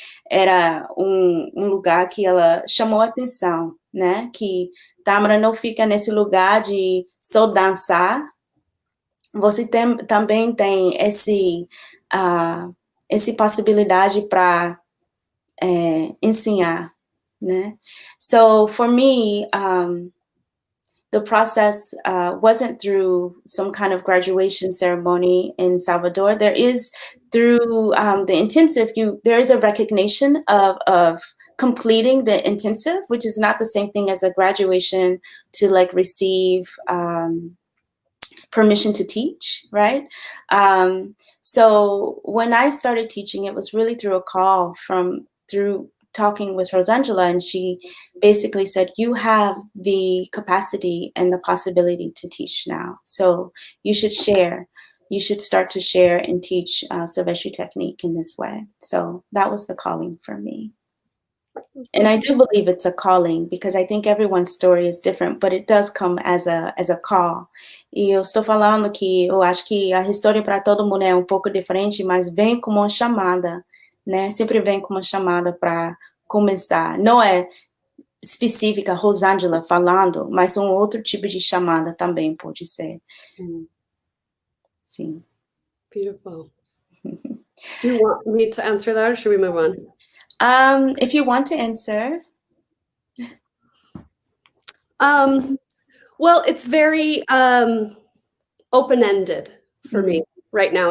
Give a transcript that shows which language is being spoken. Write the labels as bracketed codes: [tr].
[pt] Era um lugar que ela chamou a atenção, né? Que Tâmara não fica nesse lugar de só dançar. Você também tem essa possibilidade para ensinar, né? [en] So, for me, the process wasn't through some kind of graduation ceremony in Salvador. There is through the intensive, there is a recognition of completing the intensive, which is not the same thing as a graduation to like receive permission to teach, right? So when I started teaching, it was really through a call through talking with Rosangela, and she basically said, you have the capacity and the possibility to teach now. So you should share. You should start to share and teach Silvestre Technique in this way. So that was the calling for me. And I do believe it's a calling because I think everyone's story is different, but it does come as a call. [pt] E eu estou falando que eu acho que a história para todo mundo é um pouco diferente, mas vem como uma chamada, né? Sempre vem como uma chamada para começar. Não é específica Rosangela falando, mas um outro tipo de chamada também pode ser. Sim. [en] Beautiful. Do you want me to answer that or should we move on? If you want to answer. Well, it's very open-ended for me right now.